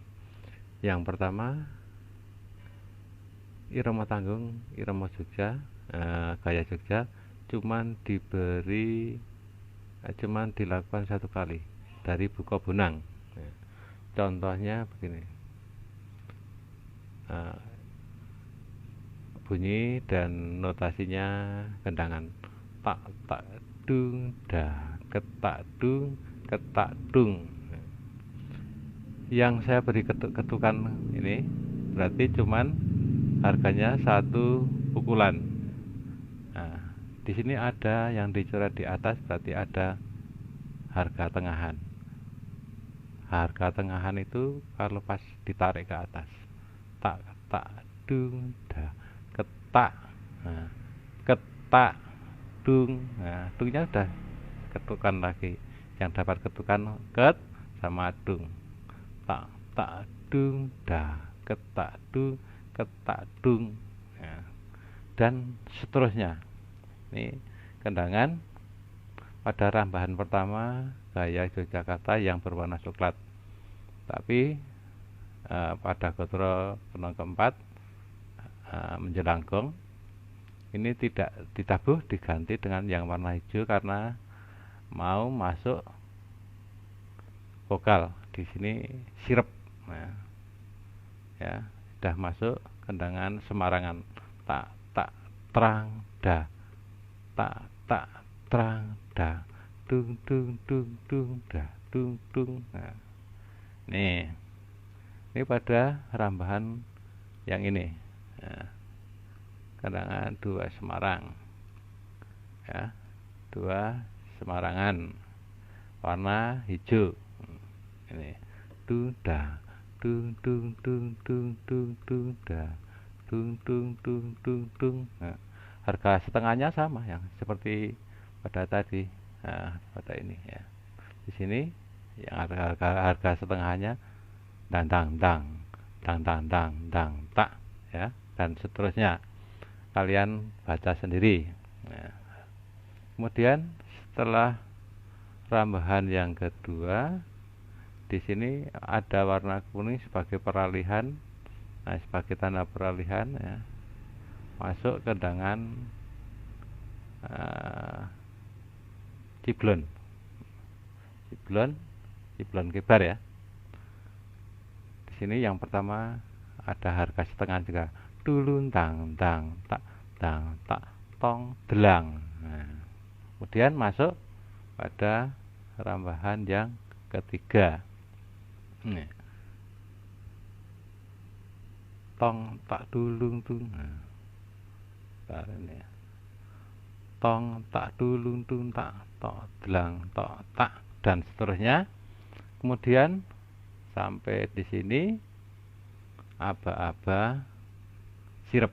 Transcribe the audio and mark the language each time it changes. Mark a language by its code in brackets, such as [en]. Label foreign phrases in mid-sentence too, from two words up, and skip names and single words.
[id] Yang pertama, irama tanggung, irama Jogja, gaya Jogja cuman dilakukan 1 kali dari Buka Bonang. Contohnya begini, bunyi dan notasinya kendangan tak tak dung dah ketak dung ketak dung. Yang saya beri ketukan ini berarti cuman harganya 1 pukulan. Nah, di sini ada yang dicoret di atas, berarti ada harga tengahan. Harga tengahan itu kalau pas ditarik ke atas, tak tak dung dah ketak, nah, ketak dung. Nah, dungnya udah ketukan lagi, yang dapat ketukan ket sama dung. Tak tak dung dah ketak dung ketak dung ya. Dan seterusnya. Ini kendangan pada rambahan pertama gaya Yogyakarta yang berwarna coklat, tapi pada gotro penong keempat menjelang gong ini tidak ditabuh, diganti dengan yang warna hijau karena mau masuk vokal. Di sini sirep. Nah, ya, sudah masuk kendangan Semarangan. Tak tak terang da, tak tak terang da, dung dung dung dung da, dung dung. Nah, ini pada rambahan yang ini. Nah, kendangan 2 Semarang ya, 2 Semarangan warna hijau. Ini dung da dung dung dung dung dung dung da dung dung dung dung dung. Nah, harga setengahnya sama yang seperti pada tadi. Nah, pada ini ya, di sini yang harga setengahnya dang dang dang dang dang dang dang tak ya, dan seterusnya kalian baca sendiri. Nah, kemudian setelah rambahan yang kedua, di sini ada warna kuning sebagai peralihan. Nah, sebagai tanda peralihan ya, masuk kendangan ciblon, ciblon, ciblon kebar ya. Di sini yang pertama ada harga setengah juga, dulun tang tang tak tang tak tong delang. Nah, kemudian masuk pada rambahan yang ketiga. Nih. Tong tak dulung tung. Nah, ini. Tong tak dulung tung tak tok delang tok tak, dan seterusnya. Kemudian sampai di sini aba-aba sirep.